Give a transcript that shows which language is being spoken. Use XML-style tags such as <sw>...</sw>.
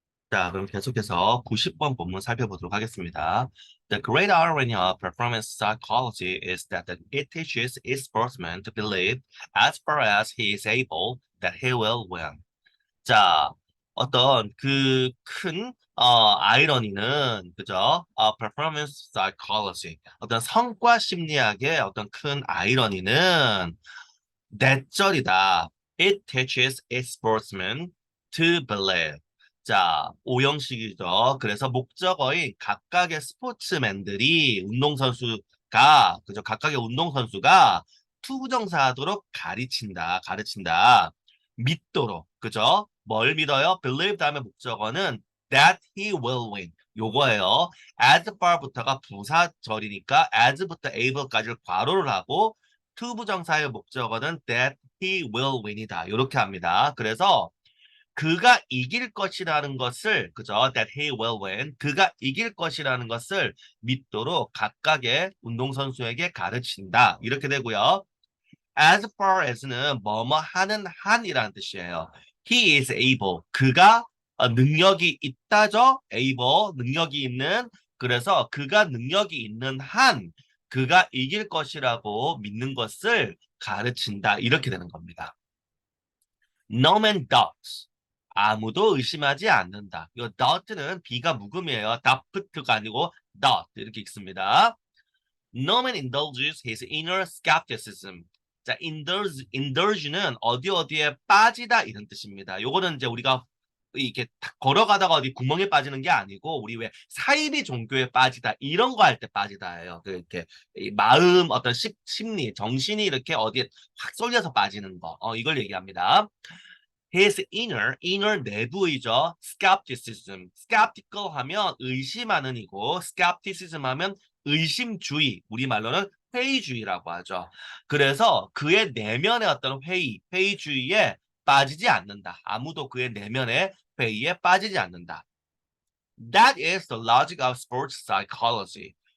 <ko>자, 그럼 계속해서 90번 본문 살펴보도록 하겠습니다.</ko> <en>The great irony of performance psychology is that it teaches its sportsman to believe, as far as he is able, that he will win.</en> <ko>자, 어떤 그 큰 아이러니는 그죠? performance psychology 어떤 성과 심리학의 어떤 큰 아이러니는 넷절이다.</ko> <en>It teaches its sportsmen to believe.</en> <ko>자, 오형식이죠. 그래서 목적어인 각각의 스포츠맨들이 운동선수가 그죠? 각각의 운동선수가 투부정사하도록 가르친다. 믿도록 그죠? 뭘 믿어요?</ko> <en>believe</en> <ko>다음에 목적어는</ko> <en>that he will win.</en> <ko>요거예요. as far부터가 부사절이니까 as부터 able까지를 괄호를 하고 투부정사의 목적어는</ko> <en>that he will win</en> <ko>이다. 이렇게 합니다. 그래서 그가 이길 것이라는 것을 그죠?</ko> <en>that he will win.</en> <ko>그가 이길 것이라는 것을 믿도록 각각의 운동선수에게 가르친다. 이렇게 되고요. as far as는 뭐뭐 하는 한이라는 뜻이에요.</ko> <en>He is able.</en> <ko>그가 능력이 있다죠. able 능력이 있는. 그래서 그가 능력이 있는 한 그가 이길 것이라고 믿는 것을 가르친다. 이렇게 되는 겁니다.</ko> <en>No man doubts.</en> <ko>아무도 의심하지 않는다. 이 doubt는 B가 묵음이에요. doubt가 아니고 doubt 이렇게 읽습니다.</ko> <en>No man indulges his inner skepticism.</en> <ko>자, indulge는 어디에 빠지다 이런 뜻입니다. 요거는 이제 우리가 이렇게 걸어가다가 어디 구멍에 빠지는 게 아니고 우리 왜 사이비 종교에 빠지다 이런 거 할 때 빠지다예요. 그 이렇게 이 마음 어떤 심리, 정신이 이렇게 어디에 확 쏠려서 빠지는 거. 이걸 얘기합니다. His inner 내부이죠. skeptical 하면 의심하는 이고 skepticism 하면 의심주의, 우리말로는 회의주의라고 하죠. 그래서 그의 내면의 어떤 회의주의에 빠지지 않는다. 아무도 그의 내면의 회의에 빠지지 않는다.</ko> <en>That is the logic of sports psychology.</en>